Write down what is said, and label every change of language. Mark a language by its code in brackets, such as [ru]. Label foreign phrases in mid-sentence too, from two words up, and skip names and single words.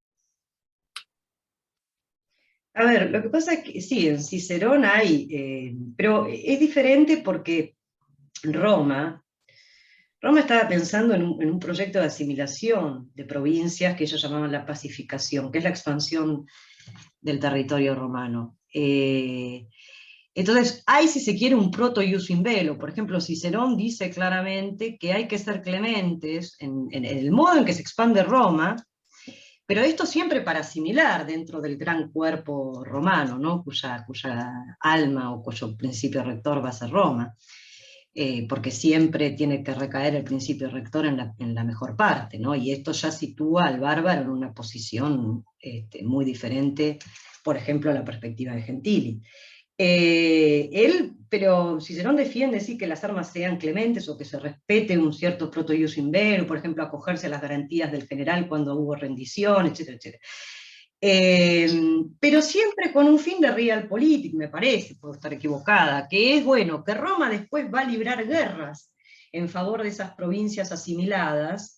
[es] A ver, lo que pasa es que sí, en Cicerón hay, pero es diferente porque Roma, Roma estaba pensando en un proyecto de asimilación de provincias que ellos llamaban la pacificación, que es la expansión del territorio romano. Entonces, hay, si se quiere, un proto- [la] ius in bello. [es] Por ejemplo, Cicerón dice claramente que hay que ser clementes en el modo en que se expande Roma, pero esto siempre para asimilar dentro del gran cuerpo romano, ¿no? cuya alma o cuyo principio rector va a ser Roma. Porque siempre tiene que recaer el principio rector en la mejor parte, ¿no? Y esto ya sitúa al bárbaro en una posición muy diferente, por ejemplo, a la perspectiva de Gentili. Pero Cicerón defiende sí, que las armas sean clementes o que se respete un cierto proto- [la] ius in bello, [es] por ejemplo, acogerse a las garantías del general cuando hubo rendición, etcétera, etcétera. Pero siempre con un fin de realpolitik, me parece, puedo estar equivocada, que es, bueno, que Roma después va a librar guerras en favor de esas provincias asimiladas.